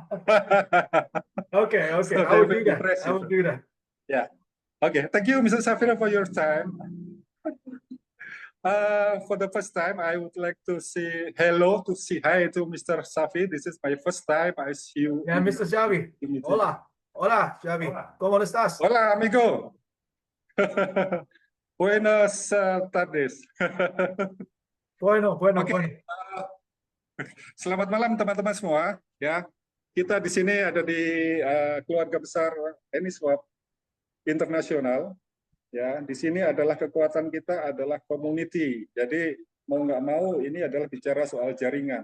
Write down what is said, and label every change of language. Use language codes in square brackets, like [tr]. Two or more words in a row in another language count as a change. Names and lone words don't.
[en] Okay. So I will do that. I will do that. Yeah. Okay. Thank you, Mr. Safiro, for your time. For the first time, I would like to say hello, to say hi to Mr. Safi. This is my first time I see you. Yeah, Mr. [es] Xavi. Hola. Hola, Xavi. ¿Cómo estás? Hola, amigo. Buenas tardes. Bueno. [id] Selamat malam teman-teman semua. Ya, kita di sini ada di keluarga besar Enieswap Internasional. Ya, di sini adalah kekuatan kita adalah community. Jadi mau nggak mau ini adalah bicara soal jaringan.